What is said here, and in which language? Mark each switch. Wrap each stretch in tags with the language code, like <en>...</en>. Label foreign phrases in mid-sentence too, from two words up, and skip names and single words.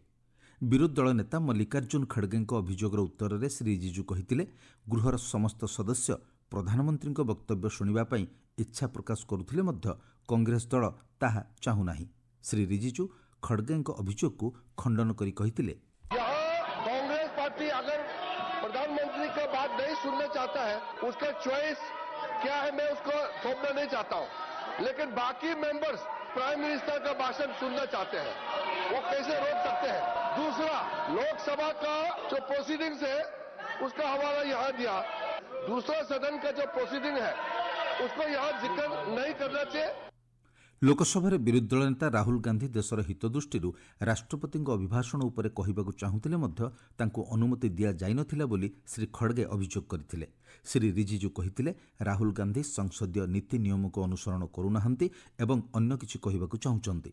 <or>ବିରୋଧୀ ଦଳ ନେତା ମଲ୍ଲିକାର୍ଜୁନ ଖଡ଼ଗେଙ୍କ ଅଭିଯୋଗର ଉତ୍ତରରେ ଶ୍ରୀ ରିଜିଜୁ କହିଥିଲେ, ଗୃହର ସମସ୍ତ ସଦସ୍ୟ ପ୍ରଧାନମନ୍ତ୍ରୀଙ୍କ ବକ୍ତବ୍ୟ ଶୁଣିବା ପାଇଁ ଇଚ୍ଛା ପ୍ରକାଶ କରୁଥିଲେ ମଧ୍ୟ କଂଗ୍ରେସ ଦଳ ତାହା ଚାହୁଁନାହିଁ। ଶ୍ରୀ ରିଜିଜୁ ଖଡ଼ଗେଙ୍କ ଅଭିଯୋଗକୁ ଖଣ୍ଡନ କରି କହିଥିଲେ,</or> <hi>कांग्रेस पार्टी अगर प्रधानमंत्री का बात नहीं सुनना चाहता है, उसका चॉइस क्या है मैं उसको थोपना नहीं चाहता हूं, लेकिन बाकी मेंबर्स</hi> <en>prime minister</en> <hi>का भाषण सुनना चाहते हैं, वो कैसे रोक सकते हैं। दूसरा, लोकसभा का जो प्रोसीडिंग्स है उसका हवाला यहां दिया। दूसरा सदन का जो प्रोसीडिंग है उसको यहां जिक्र नहीं करना चाहिए।</hi> <or>ଲୋକସଭାରେ ବିରୋଧୀ ଦଳ ନେତା ରାହୁଲ ଗାନ୍ଧୀ ଦେଶର ହିତ ଦୃଷ୍ଟିରୁ ରାଷ୍ଟ୍ରପତିଙ୍କ ଅଭିଭାଷଣ ଉପରେ କହିବାକୁ ଚାହୁଁଥିଲେ ମଧ୍ୟ ତାଙ୍କୁ ଅନୁମତି ଦିଆଯାଇନଥିଲା ବୋଲି ଶ୍ରୀ ଖଡ଼ଗେ ଅଭିଯୋଗ କରିଥିଲେ। ଶ୍ରୀ ରିଜିଜୁ କହିଥିଲେ, ରାହୁଲ ଗାନ୍ଧୀ ସଂସଦୀୟ ନୀତି ନିୟମକୁ ଅନୁସରଣ କରୁନାହାନ୍ତି ଏବଂ ଅନ୍ୟ କିଛି କହିବାକୁ ଚାହୁଁଛନ୍ତି।</or>